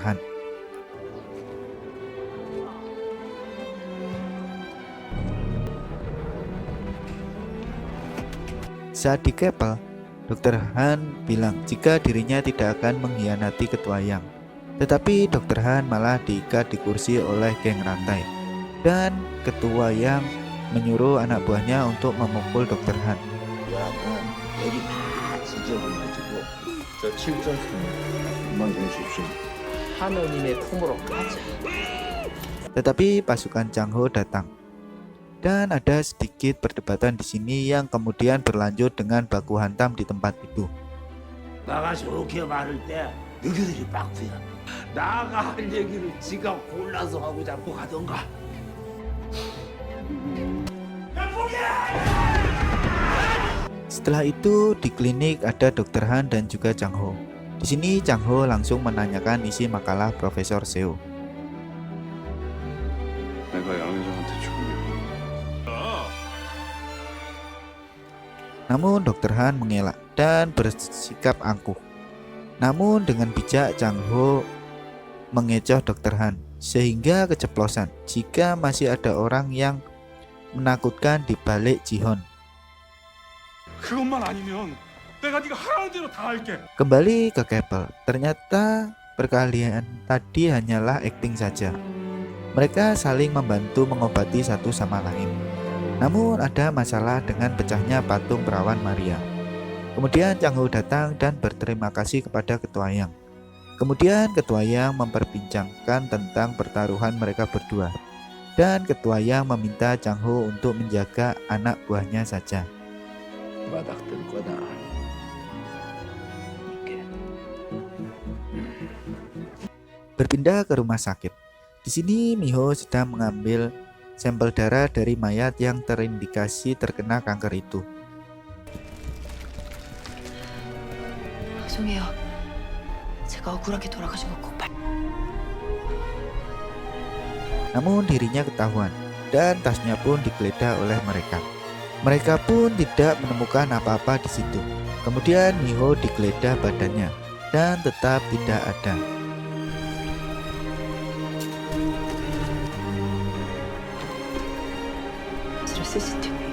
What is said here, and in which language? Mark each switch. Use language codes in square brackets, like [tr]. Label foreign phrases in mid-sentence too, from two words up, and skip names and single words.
[id] Han. Saat di Keppel, Dr. Han bilang jika dirinya tidak akan mengkhianati Ketua Yang. Tetapi Dr. Han malah diikat di kursi oleh geng rantai. Dan Ketua Yang menyuruh anak buahnya untuk memukul Dr. Han. [ko] 여기 다 지져가지고 저 칠전수는 금방 좀 줍시다. 하느님의 품으로 가자. [id] Tetapi pasukan Chang Ho datang. Dan ada sedikit perdebatan di sini yang kemudian berlanjut dengan baku hantam di tempat itu. [ko] 나가 좋게 말할 때 너희들이 빡두야. 나가 할 얘기를 지가 골라서 하고 잡고 가던가. [id] Setelah itu di klinik ada Dr. Han dan juga Chang Ho. Di sini Chang Ho langsung menanyakan isi makalah Profesor Seo. [ko] 내가 양회장한테 죽으면 [id] Namun Dr. Han mengelak dan bersikap angkuh. Namun dengan bijak Chang Ho mengecoh Dr. Han sehingga keceplosan jika masih ada orang yang menakutkan di balik Jihon. [ko] 그것만 아니면 내가 네가 하라는 대로 다 할게. [id] Kembali ke Keppel, ternyata perkalian tadi hanyalah akting saja. Mereka saling membantu mengobati satu sama lain. Namun ada masalah dengan pecahnya patung perawan Maria. Kemudian Chang Ho datang dan berterima kasih kepada Ketua Yang. Kemudian Ketua Yang memperbincangkan tentang pertaruhan mereka berdua. Dan Ketua Yang meminta Chang Ho untuk menjaga anak buahnya saja. [ko] 바닥 뜰 거다. 이렇게. [id] Berpindah ke rumah sakit. Di sini Miho sedang mengambil sampel darah dari mayat yang terindikasi terkena kanker itu. [ko] 죄송해요. 제가 억울하게 돌아가신 거 꼭 발. [id] Namun dirinya ketahuan dan tasnya pun digeledah oleh mereka. Mereka pun tidak menemukan apa-apa di situ. Kemudian Miho digeledah badannya dan tetap tidak ada. CCTV.